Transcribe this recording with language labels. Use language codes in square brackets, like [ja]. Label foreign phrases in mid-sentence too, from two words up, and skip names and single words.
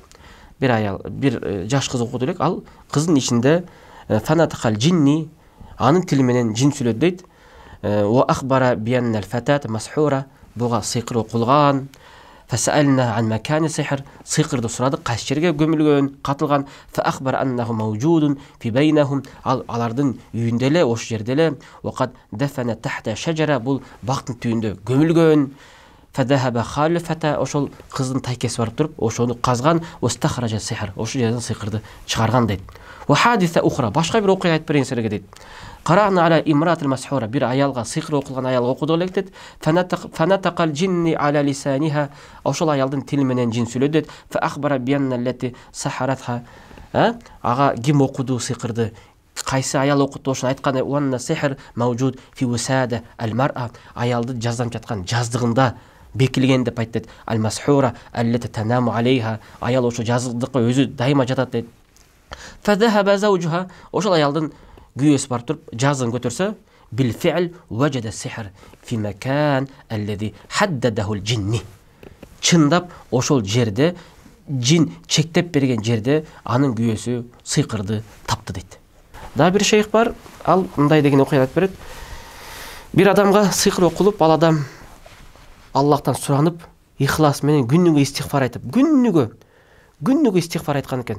[ky] Бир аял, бир жаш кыз окуду элек. Ал кыздын ичинде [ar] فنطق الجني, [ky] анын тили менен жин сүйлөдү дейт. [ar] وأخبر بأن الفتاة مسحورة. [ky] Буга сихр окулган. [ar] فسألنا عن مكان السحر. [ky] Сихрды сурадык, кайсы жерге көмүлгөн, катылган. [ar] فأخبر أنه موجود في بينهم. [ky] Алардын үйүндө эле, ош жерде эле. [ar] وقد دفن تحت شجرة. [ky] Бул бактын түбүндө көмүлгөн. [ar] فذهب خليفة. [ky] Ошол кыздын тайкеси барып туруп, ошону казган. [ar] واستخرج سحر. [ky] Ошол жерден сихрды чыгарган дейт. [ar] وحادثة أخرى. [ky] Башка бир окуя айтып берейин силерге дейт. [ar] قرأنا على امرأة المسحورة. [ky] Бир аялга, сихр окулган аялга окудук элек дейт. [ar] فنطق الجني على لسانها. [ky] Ошол аялдын тили менен жин сүйлөдү дейт. [ar] فأخبر بأن التي سحرتها. [ky] Ага ким окуду сихрды? Кайсы аял окуту? Ошону айткан. [ar] وأن سحر موجود في وسادة المرأة. [ky] Аялды жаздан жаткан жаздыгында бекилген деп айтты. [ar] المسحورة التي تنام عليها. [ky] Аял ошо жаздыкка өзү дайыма жатат дейт. [ar] فذهب زوجها. [ky] Ошол аялдын күйөөсү барып туруп жазын көтөрсө, [ar] بالفعل وجد سحر في مكان الذي حدده الجني. [ky] Чындап ошол жерде, жин чектеп берген жерде анын күйөөсү сыйкырды тапты дейт. Да бир шейх бар, ал мындай деген окуя айтып берет. Бир адамга сыйкыр окулуп, ал адам Аллахтан суранып, ихлас менен күнүгө истигфар айтып, күнүгө истигфар айткан экен.